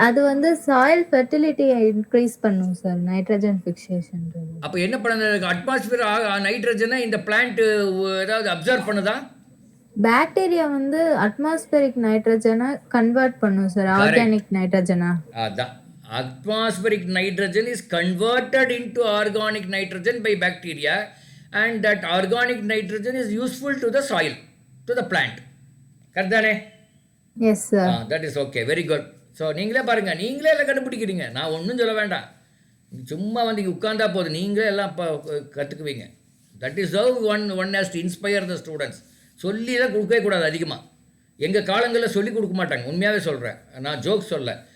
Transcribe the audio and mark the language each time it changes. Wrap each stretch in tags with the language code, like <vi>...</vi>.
<ta>அது வந்து soil ஃபெர்டிலிட்டியை increase பண்ணும் சார், நைட்ரஜன் ஃபிக்சேஷன். அப்போ என்ன பண்ண, அட்மாஸ்பியர் நைட்ரஜனை இந்த பிளான்ட் ஏதாவது அப்சர்வ் பண்ணுதா? பாக்டீரியா வந்து அட்மாஸ்பரிக் நைட்ரஜனை கன்வெர்ட் பண்ணும் சார், ஆர்கானிக் நைட்ரஜனா.</ta> <en>அதான், atmospheric nitrogen is converted into organic nitrogen by bacteria, and that organic nitrogen is useful to the soil, to the plant.</en> <ta>கரெக்டானே?</ta> <en>Yes sir. That is okay, very good.</en> <ta>So நீங்களே பாருங்கள், நீங்களே எல்லாம் கண்டுபிடிக்கிறீங்க, நான் ஒன்றும் சொல்ல வேண்டாம். சும்மா வந்து உட்காந்தா போதும், நீங்களே எல்லாம் கற்றுக்குவீங்க.</ta> <en>That is how one has to inspire the students.</en> <ta>சொல்லி தான் கொடுக்கவே கூடாது அதிகமாக. எங்கள் காலங்களில் சொல்லி கொடுக்க மாட்டாங்க, உண்மையாகவே சொல்கிறேன், நான் ஜோக் சொல்ல.</ta>